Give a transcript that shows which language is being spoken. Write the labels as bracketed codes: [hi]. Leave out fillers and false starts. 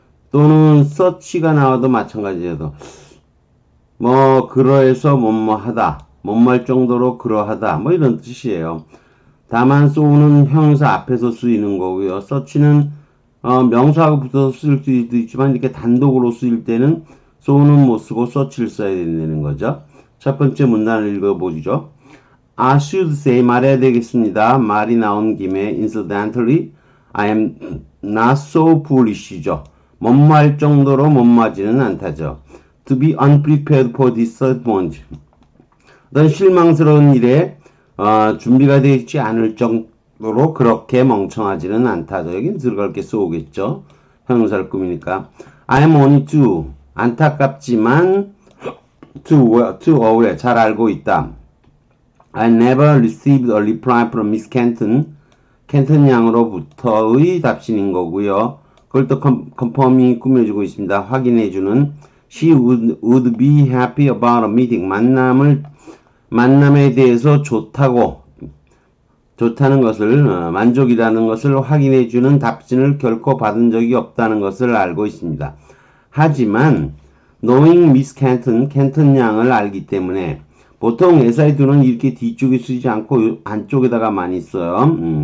[ko] 또는 such가 나와도 마찬가지예요. 그러해서 뭐뭐 하다, 뭐뭐 할 정도로 그러하다, 뭐 이런 뜻이에요. 다만 so는 형용사 앞에서 쓰이는 거고요. such는 명사하고 붙어서 쓸 수도 있지만 이렇게 단독으로 쓰일 때는 so는 못 쓰고 such를 써야 된다는 거죠. 첫 번째 문단을 읽어보죠. [en] I should say [ko] 말해야 되겠습니다. 말이 나온 김에 [en] incidentally I am not so foolish죠. [ko] 뭐뭐할 정도로 뭐뭐하지는 않다죠. [en] To be unprepared for disadvantage. [ko] 어떤 실망스러운 일에 준비가 되어 있지 않을 정도로 그렇게 멍청하지는 않다죠. 여긴 들어갈 게 쏘겠죠. 형용사를 꾸미니까. [en] I am only too [ko] 안타깝지만 [en] too aware [ko] 잘 알고 있다. [en] I never received a reply from Miss Kenton. [ko] 켄튼 양으로부터의 답신인 거고요. 그걸 또 컨펌이 꾸며주고 있습니다. 확인해주는 [en] She would be happy about a meeting. [ko] 만남에 대해서 좋다는 것을, 만족이라는 것을 확인해주는 답신을 결코 받은 적이 없다는 것을 알고 있습니다. 하지만 [en] knowing Miss [ko] 켄튼 양을 알기 때문에 보통 SI2는 이렇게 뒤쪽에 쓰지 않고 안쪽에다가 많이 써요.